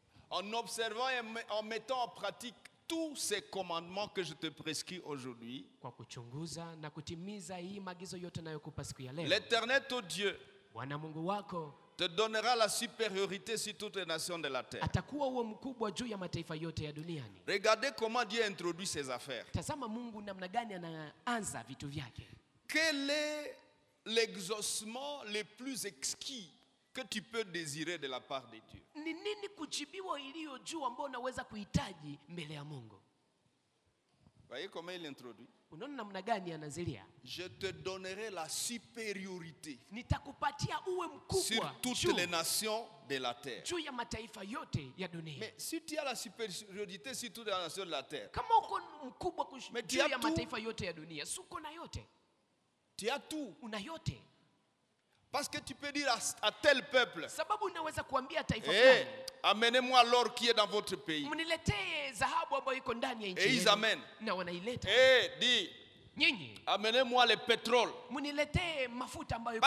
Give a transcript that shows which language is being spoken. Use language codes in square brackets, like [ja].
[fr] en observant et en mettant en pratique tous ces commandements que je te prescris aujourd'hui, [sw] kwa kuchunguza na kutimiza hii maagizo yote ninayokupa siku ya leo, [fr] l'Éternel ton Dieu, [sw] Bwana Mungu wako, [fr] te donnera la supériorité sur toutes les nations de la terre. [sw] Atakuwa huo mkubwa juu ya mataifa yote ya duniani. [fr] Regardez comment Dieu introduit ses affaires. [sw] Tazama Mungu namna gani anaanza vitu vyake. [fr] Quel est l'exaucement le plus exquis que tu peux désirer de la part de Dieu? [sw] Ni nini kujibiwa iliyo juu ambao unaweza kuhitaji mbele ya Mungu? [fr] Voyez comment il introduit. [sw] Unaona namna gani anazilia? [fr] Je te donnerai la supériorité. [sw] Nitakupatia uwe mkubwa. [fr] Sur toutes les nations de la terre. [sw] Juu ya mataifa yote ya dunia. [fr] Mais si tu as la supériorité sur toutes les nations de la terre. [sw] Kama uko mkubwa juu ya mataifa yote ya dunia, suko na yote. [fr] Tu as tout. [sw] Una yote. [fr] Parce que tu peux dire à tel peuple. [sw] Sababu unaweza kuambia taifa fulani. [fr] Amenez-moi l'or qui est dans votre pays. [sw] Mniletee dhahabu ambayo iko ndani ya nchi. [fr] Et ils amènent. [sw] Na wanaileta. Di. Nyinyi. [fr] Amenez-moi le pétrole. [sw] Mniletee mafuta ambayo iko